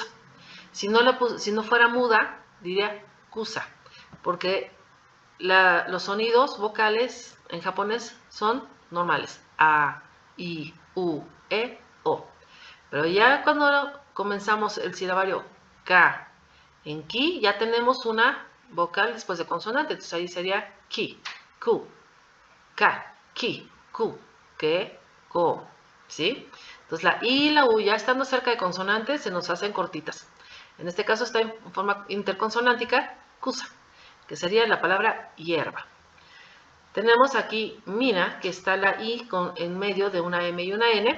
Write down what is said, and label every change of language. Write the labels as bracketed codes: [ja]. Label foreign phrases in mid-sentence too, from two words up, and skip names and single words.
[es] Si no fuera muda, diría kusa, porque los sonidos vocales en japonés son normales. A, I, U, E, O. Pero ya cuando comenzamos el silabario K en ki, ya tenemos una vocal después de consonante. Entonces ahí sería ki, ku, ka, ki, ku, ke, ko. ¿Sí? Entonces la I y la U ya estando cerca de consonantes se nos hacen cortitas. En este caso está en forma interconsonántica, kusa, que sería la palabra hierba. Tenemos aquí mina, que está la I en medio de una M y una N.